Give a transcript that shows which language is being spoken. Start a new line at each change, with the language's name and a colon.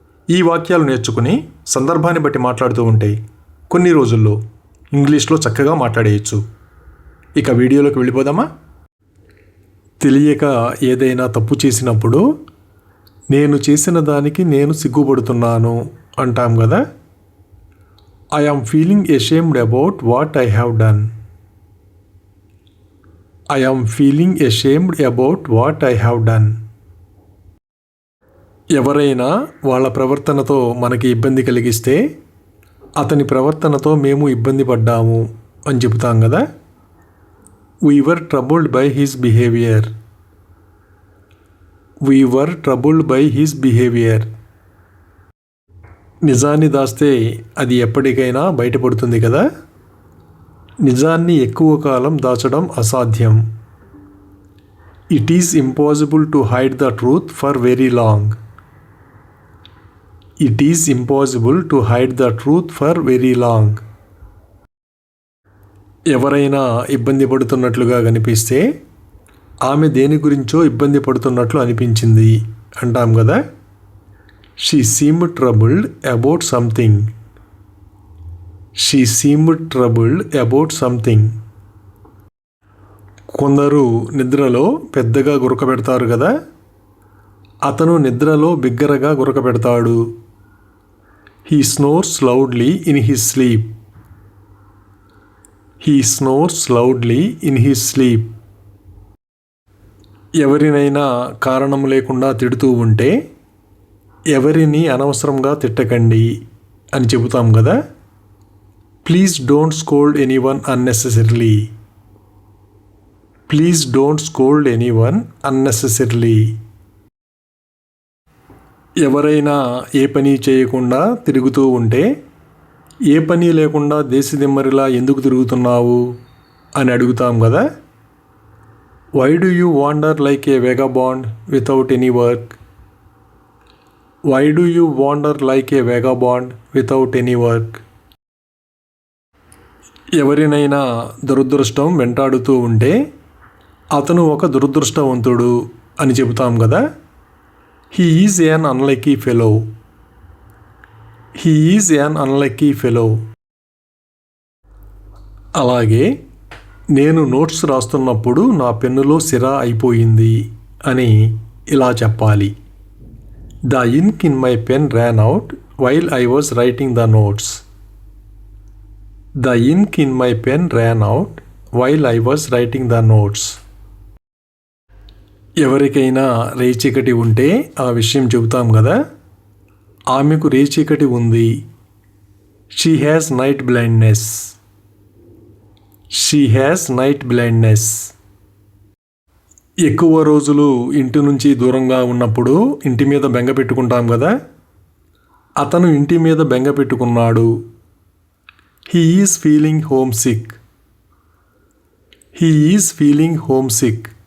Telugu: ఈ వాక్యాలు నేర్చుకుని సందర్భాన్ని బట్టి మాట్లాడుతూ ఉంటే కొన్ని రోజుల్లో ఇంగ్లీష్లో చక్కగా మాట్లాడేయచ్చు. ఇక వీడియోలోకి వెళ్ళిపోదామా? తెలియక ఏదైనా తప్పు చేసినప్పుడు నేను చేసిన దానికి నేను సిగ్గుపడుతున్నాను అంటాం కదా.
English: I am feeling ashamed about what I have done. I am feeling ashamed about what I have done.
Telugu: ఎవరైనా వాళ్ళ ప్రవర్తనతో మనకి ఇబ్బంది కలిగిస్తే అతని ప్రవర్తనతో మేము ఇబ్బంది పడ్డాము అని చెబుతాం కదా.
English: We were troubled by his behavior. We were troubled by his behavior.
Telugu: నిజాన్ని దాస్తే అది ఎప్పటికైనా బయటపడుతుంది కదా. నిజాన్ని ఎక్కువ కాలం దాచడం అసాధ్యం.
English: It is impossible to hide the truth for very long. It is impossible to hide the truth for very long.
Telugu: ఎవరైనా ఇబ్బంది పడుతున్నట్లుగా కనిపిస్తే ఆమె దేని గురించో ఇబ్బంది పడుతున్నట్లు అనిపించింది అంటాం కదా.
English: She seemed troubled about something. She seemed troubled about something.
Telugu: కొందరు నిద్రలో పెద్దగా గురకబెడతారు కదా. అతను నిద్రలో బిగ్గరగా గురకబెడతాడు.
English: He snores loudly in his sleep. He snores loudly in his sleep.
Telugu: ఎవరినైనా కారణం లేకుండా తిడుతూ ఉంటే ఎవరిని అనవసరంగా తిట్టకండి అని చెబుతాం కదా.
English: Please don't scold anyone unnecessarily. Please don't scold anyone unnecessarily.
Telugu: ఎవరైనా ఏ పని చేయకుండా తిరుగుతూ ఉంటే ఏ పని లేకుండా దేశదిమ్మరిలా ఎందుకు తిరుగుతున్నావు అని అడుగుతాం కదా.
English: Why do you wander like a vagabond without any work. Why do you wander like a vagabond without any work?
Telugu: ఎవరినైనా దురదృష్టం వెంటాడుతూ ఉంటే అతను ఒక దురదృష్టవంతుడు అని చెబుతాం కదా.
English: He is an unlucky fellow. He is an unlucky fellow.
Telugu: అలాగే నేను నోట్స్ రాస్తున్నప్పుడు నా పెన్నులో సిరా అయిపోయింది అని ఇలా చెప్పాలి.
English: The ink in my pen ran out while I was writing the notes. The ink in my pen ran out while I was writing the notes.
Telugu: ఎవరికైనా రేచీకటి ఉంటే ఆ విషయం చెబుతాం కదా. ఆమెకు రేచీకటి ఉంది.
English: She has night blindness. She has night blindness.
Telugu: ఎక్కువ రోజులు ఇంటి నుంచి దూరంగా ఉన్నప్పుడు ఇంటి మీద బెంగ పెట్టుకుంటాం కదా. అతను ఇంటి మీద బెంగ పెట్టుకున్నాడు.
English: He is feeling homesick. He is feeling homesick.